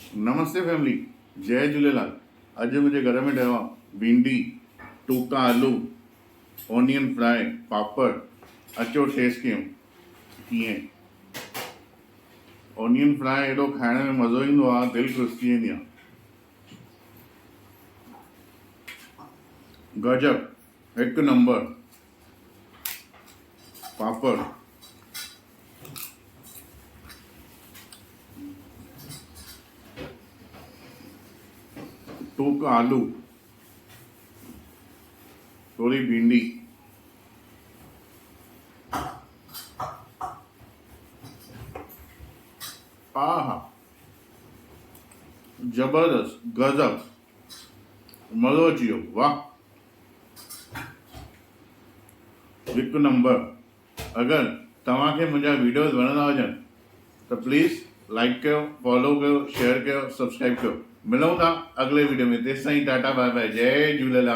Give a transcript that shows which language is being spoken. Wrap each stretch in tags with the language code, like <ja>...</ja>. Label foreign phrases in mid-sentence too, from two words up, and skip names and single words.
<sd>नमस्ते फैमिली, जय झूलेलाल। अॼु मुंहिंजे घर में ठहियो आहे भिंडी, टूका आलू,</sd> <en>onion fry,</en> <sd>पापड़। अचो टेस्ट कयूं कीअं।</sd> <en>onion fry</en> <sd>एॾो खाइण में मज़ो ईंदो आहे, दिलि ख़ुशि थी वेंदी आहे। गजब, हिकु नंबर। पापड़, टूका आलू, थोड़ी भिंडी, आहा जबरदस्त, गजब, मज़ो अची वियो, वाह, हिकु नंबर। अगरि तव्हांखे मुंहिंजा वीडियोज़ वणंदा हुजनि त प्लीज़ लाइक कयो, फॉलो कयो, शेयर कयो, सब्सक्राइब कयो। मिलूं था अगले वीडियो में। तेसिताईं</sd> <en>tata bye bye,</en> <sd>जय झूलेलाल।</sd>